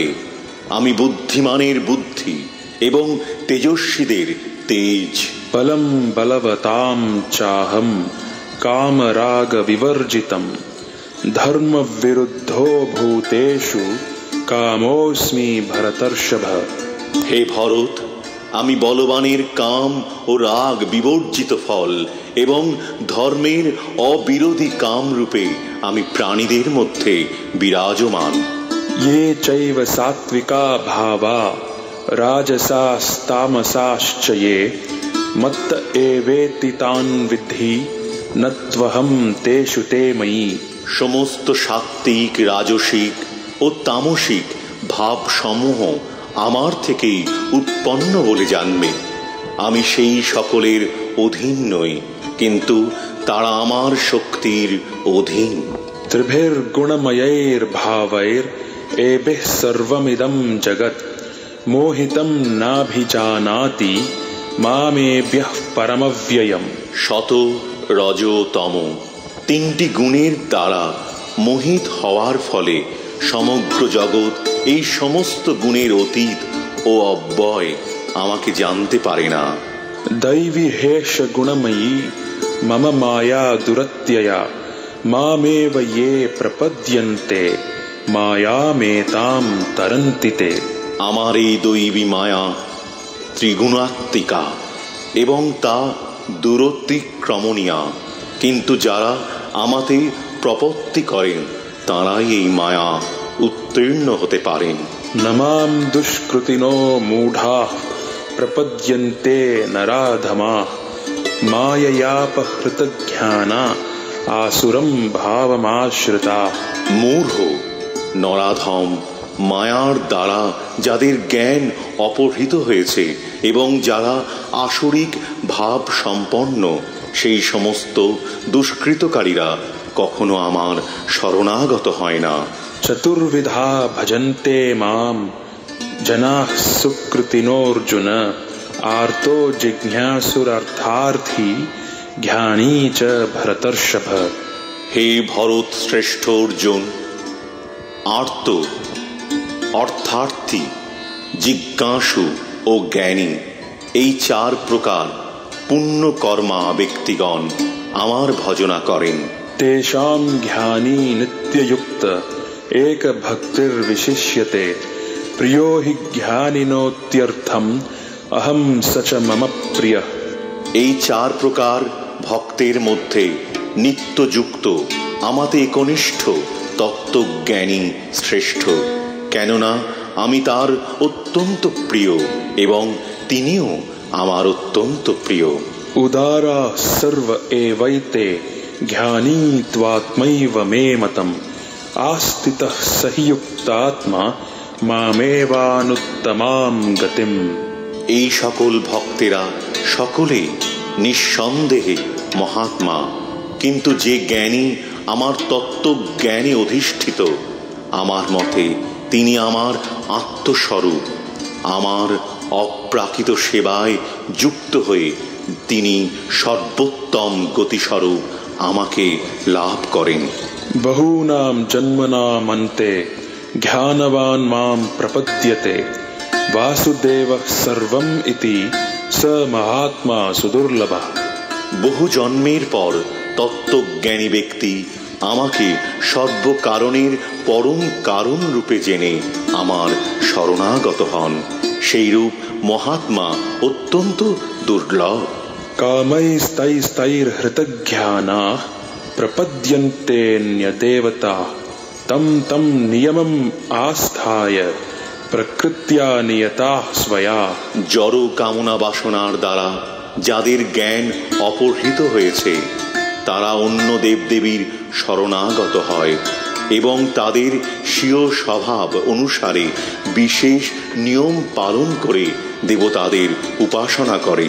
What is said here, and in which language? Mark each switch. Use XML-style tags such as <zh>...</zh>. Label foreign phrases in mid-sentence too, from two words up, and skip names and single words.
<bn>আমি বুদ্ধিমানের বুদ্ধি এবং তেজস্বীদের তেজ।</bn> <sa>বলম বলবতাম চাহম কামরাগ বিবর্জিতম ধর্ম বিরুদ্ধো ভূতেষু কামোস্মি ভরতর্ষভ।</sa> <bn>হে ভরত, আমি বলবানের কাম ও রাগ বিবর্জিত ফল এবং ধর্মের অবিরোধী কাম রূপে আমি প্রাণীদের মধ্যে বিরাজমান।</bn> <sa>ये चैव सात्विका भावा राजसास्तामसाश्च ये मत्त एवेति तान् विद्धि नत्वहं तेषु ते मयि।</sa> <bn>সমস্ত সাত্ত্বিক, রাজসিক ও তামসিক ভাব সমূহ আমার থেকেই উৎপন্ন বলে জানবে। আমি সেই সকলের অধীন নই, কিন্তু তারা আমার শক্তির অধীন।</bn> <sa>त्रिभिर्गुणमयैर्भावैर् एभिः सर्वमिदं जगत् मोहितं नाभिजानाति मामेभ्यः परमव्ययम्।</sa> <bn>শত, রজ, তম তিনটি গুণের দ্বারা মোহিত হওয়ার ফলে সমগ্র জগৎ এই সমস্ত গুণের অতীত ও অব্যয় আমাকে জানতে পারে না।</bn> <sa>दैवी हेष गुणमयी मम माया दुरत्यया मामेव ये प्रपद्यन्ते मायामेतां तरन्ति ते।</sa> <bn>আমার এই দৈবী মায়া ত্রিগুণাত্মিকা এবং তা দূরতিক্রমণীয়া, কিন্তু যারা আমাতে প্রপত্তি করেন তারাই এই মায়া উত্তীর্ণ হতে পারেন।</bn> <sa>नमां दुष्कृतिनो मूढाः प्रपद्यन्ते नराधमाः माययापहृतज्ञाना आसुरं भावमाश्रिताः।</sa> <bn>মূঢ়, নরাধম, মায়ার দ্বারা যাদের জ্ঞান অপহৃত হয়েছে এবং যারা আসরিক ভাব সম্পন্ন, সেই সমস্ত দুষ্কৃতকারীরা কখনো আমার শরণাগত হয় না।</bn> <sa>चतुर्विधा भजन्ते मां जनाः सुकृतिनोऽर्जुन आर्तो जिज्ञासुरर्थार्थी ज्ञानी च भरतर्षभ।</sa> <bn>হে ভরত শ্রেষ্ঠ অর্জুন, আর্ত অর্থার্থী, জিজ্ঞাসু ও জ্ঞানী, এই চার প্রকার পুণ্যকর্মা ব্যক্তিগণ আমার ভজনা করেন।</bn> <sa>तेषां ज्ञानी नित्ययुक्त एक भक्तिर्विशिष्यते प्रियो हि ज्ञानिनोत्यर्थम् अहं स च मम प्रियः।</sa> <bn>এই চার প্রকার ভক্তের মধ্যে নিত্যযুক্ত আমাতে একনিষ্ঠ তত্ত্বজ্ঞানী শ্রেষ্ঠ, কেননা আমি তার অত্যন্ত প্রিয় এবং তিনিও আমার অত্যন্ত প্রিয়।</bn> <sa>उदारा सर्व एवैते ज्ञानी त्वात्मैव मे मतम् आस्थितः सहि युक्तात्मा मामेवानुत्तमां गतिम्।</sa> <bn>এই সকল ভক্তেরা সকলেই নিঃসন্দেহে মহাত্মা, কিন্তু যে জ্ঞানী আমার তত্ত্বজ্ঞানে অধিষ্ঠিত, আমার মতে তিনি আমার আত্মস্বরূপ। আমার অপ্রাকৃত সেবায় যুক্ত হয়ে তিনি সর্বোত্তম গতিস্বরূপ আমাকে লাভ করেন।</bn> <sa>बहूनां जन्मनामन्ते ज्ञानवान् मां प्रपद्यते वासुदेवः सर्वम् इति स महात्मा सुदुर्लभः।</sa> <bn>বহু জন্মের পর তত্ত্বজ্ঞানী ব্যক্তি আমাকে সর্বকারণের পরম কারণ রূপে জেনে আমার শরণাগত হন। সেই রূপ মহাত্মা অত্যন্ত দুর্লভ।</bn> <sa>कामैस्तैस्तैर्हृतज्ञानाः प्रपद्यन्तेऽन्यदेवताः तं तं नियमम् आस्थाय प्रकृत्या नियताः स्वया।</sa> <bn>জড় কামনা বাসনার দ্বারা যাদের জ্ঞান অপহৃত হয়েছে তারা অন্য দেবদেবীর শরণাগত হয় এবং তাদের স্বীয় স্বভাব অনুসারে বিশেষ নিয়ম পালন করে দেবতাদের উপাসনা করে।</bn>